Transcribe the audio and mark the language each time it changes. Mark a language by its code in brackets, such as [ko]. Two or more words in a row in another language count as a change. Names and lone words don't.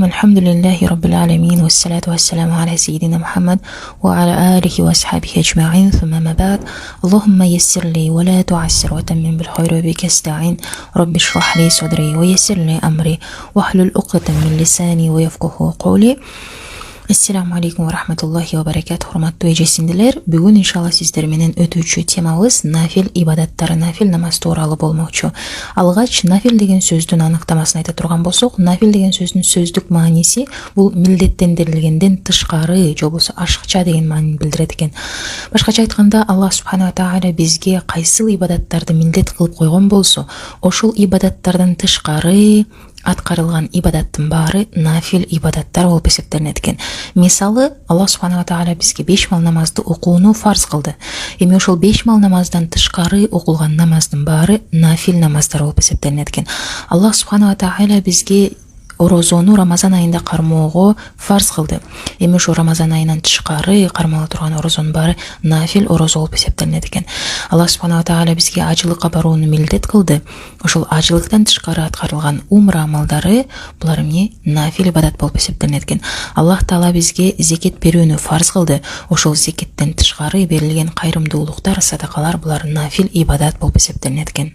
[ar] الحمد لله رب العالمين، والصلاة والسلام على سيدنا محمد وعلى آله وأصحابه أجمعين، ثم ما بعد. اللهم يسر لي ولا تعسر وتمم بالخير وبك استعين. رب اشرح لي صدري ويسر لي أمري واحلل عقدة من لساني ويفقهوا قولي. السلام عليكم ورحمة الله وبركاته. [ky] Hurmatly ejesiндилер, бүгүн иншалла сиздер менен өтүүчү темабыз нафил ибадаттар, нафил намаз тууралуу болмокчу. Алгач нафил деген сөздүн аныктамасын айта турган болсок, нафил деген сөздүн сөздүк мааниси бул милдеттендирилгенден тышкары же болбосо ашыкча деген маанини билдирет экен. Башкача айтканда, Аллах [ar] سبحانه وتعالى [ky] бизге кайсыл ибадаттарды милдет кылып койгон болсо, ошол ибадаттардан тышкары аткарылган ибадаттын баары нафил ибадаттар болуп эсептелинет экен. Мисалы, Аллах [ar] سبحانه وتعالى [ky] бизге 5 мал намазды окууну фарз кылды. Эми ошол 5 мал намаздан тышкары окулган намаздын баары нафил намаздар болуп эсептелинет экен. Аллах [ar] سبحانه وتعالى [ky] бизге орозону Рамазан айында кармоого фарз кылды. Эми ошо Рамазан айынан тышкары кармала турган орозонун баары нафил орозо болуп эсептелинет экен. Аллах [ar] سبحانه وتعالى [ky] бизге ажылыкка барууну милдет кылды. Ошол ажылыктан тышкары аткарылган умра амалдары булар эмне? Нафил ибадат болуп эсептелинет экен. Аллах таала бизге зекет берүүнү фарз кылды. Ошол зекеттен тышкары берилген кайрымдуулуктар, садакалар булар нафил ибадат болуп эсептелинет экен.